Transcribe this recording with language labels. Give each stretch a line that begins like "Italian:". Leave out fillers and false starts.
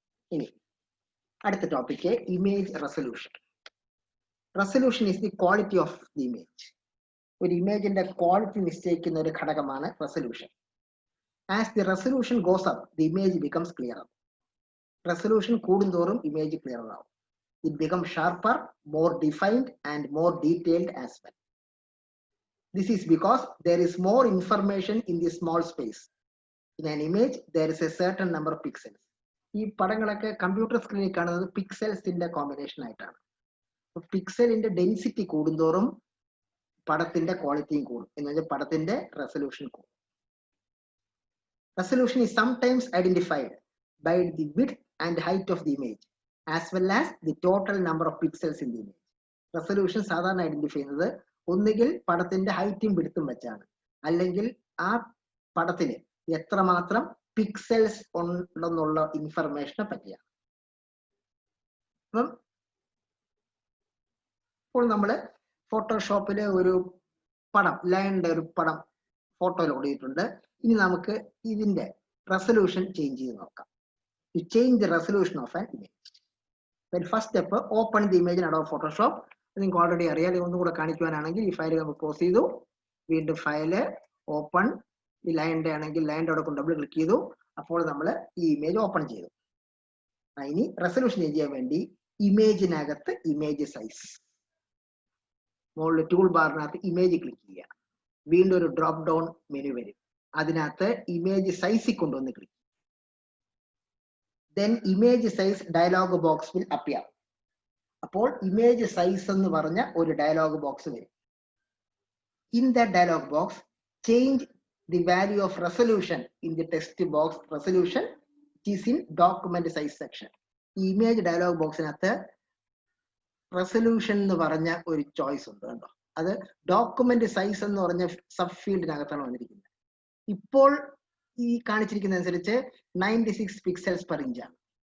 Malayalam: ഇനി അടുത്ത topic image resolution.
English: Resolution is the quality of the image.
Malayalam: ഒരു ഇമേജിന്റെ quality നിശ്ചയിക്കുന്ന ഒരു ഘടകമാണ് resolution.
English: As the resolution goes up the image becomes clearer.
Malayalam: Resolution കൂടുന്തോറും image clear ആവും.
English: It becomes sharper, more defined and more detailed as well. This is because there is more information in the small space. In an image, there is a certain number of pixels.
Malayalam: ഈ പടങ്ങളൊക്കെ computer സ്ക്രീനിൽ കാണുന്നത് പിക്സൽസിന്റെ combination ആയിട്ടാണ്. പിക്സലിന്റെ density കൂടുന്തോറും പടത്തിന്റെ ക്വാളിറ്റിയും കൂടും. എന്ന് വെച്ചാൽ പടത്തിന്റെ റെസൊല്യൂഷൻ കൂടും.
English: Resolution is sometimes identified by the width and height of the image, as well as the total number of pixels in the image.
Malayalam: Resolution സാധാരണ ഐഡന്റിഫൈ ചെയ്യുന്നത് ഒന്നുകിൽ പടത്തിന്റെ ഹൈറ്റും വിഡ്ത്തും വെച്ചാണ്, അല്ലെങ്കിൽ ആ പടത്തിന് എത്രമാത്രം പിക്സൽസ് ഉണ്ടെന്നുള്ള ഇൻഫർമേഷനെ പറ്റിയാണ്. അപ്പം ഇപ്പോൾ നമ്മൾ ഫോട്ടോഷോപ്പില് ഒരു പടം, ലൈനിന്റെ ഒരു പടം ഫോട്ടോ ലോഡ് ചെയ്തിട്ടുണ്ട്. ഇനി നമുക്ക് ഇതിന്റെ റെസൊല്യൂഷൻ ചേഞ്ച് ചെയ്ത് നോക്കാം.
English: To change the resolution of an image. Then first step, open the image in Adobe Photoshop.
Malayalam: നിങ്ങൾക്ക് ഓൾറെഡി അറിയാം. ഒന്നും കൂടെ കാണിക്കുവാനാണെങ്കിൽ ഈ ഫയൽ നമുക്ക് ക്ലോസ് ചെയ്തു. വീണ്ടും ഫയല് ഓപ്പൺ. ഈ ലൈനിന്റെ ആണെങ്കിൽ ലൈനിന്റെ അവിടെ ഡബിൾ ക്ലിക്ക് ചെയ്തു. അപ്പോൾ നമ്മൾ ഈ ഇമേജ് ഓപ്പൺ ചെയ്തു. ഇനി റെസൊല്യൂഷൻ ചേഞ്ച് ചെയ്യാൻ വേണ്ടി ഇമേജിനകത്ത് ഇമേജ് സൈസ്, മുകളിൽ ടൂൾ ബാറിനകത്ത് ഇമേജ് ക്ലിക്ക് ചെയ്യുക. വീണ്ടും ഒരു ഡ്രോപ്പ് ഡൗൺ മെനു വരും. അതിനകത്ത് ഇമേജ് സൈസിൽ കൊണ്ടുവന്ന് click.
English: Then image size dialog box will appear.
Malayalam: അപ്പോൾ ഇമേജ് സൈസ് എന്ന് പറഞ്ഞ ഒരു ഡയലോഗ് ബോക്സ് വരും.
English: In that dialog box, change the value of resolution in the text box resolution, which is in document size section.
Malayalam: ഈ image dialog ബോക്സിനകത്ത് resolution എന്ന് പറഞ്ഞ ഒരു ചോയ്സ് ഉണ്ട് കേട്ടോ. അത് ഡോക്യുമെന്റ് സൈസ് എന്ന് പറഞ്ഞ സബ് ഫീൽഡിനകത്താണ് വന്നിരിക്കുന്നത്. ഇപ്പോൾ ഈ കാണിച്ചിരിക്കുന്ന അനുസരിച്ച് 96 പിക്സൽസ് പെർ ഇഞ്ച് ആണ്.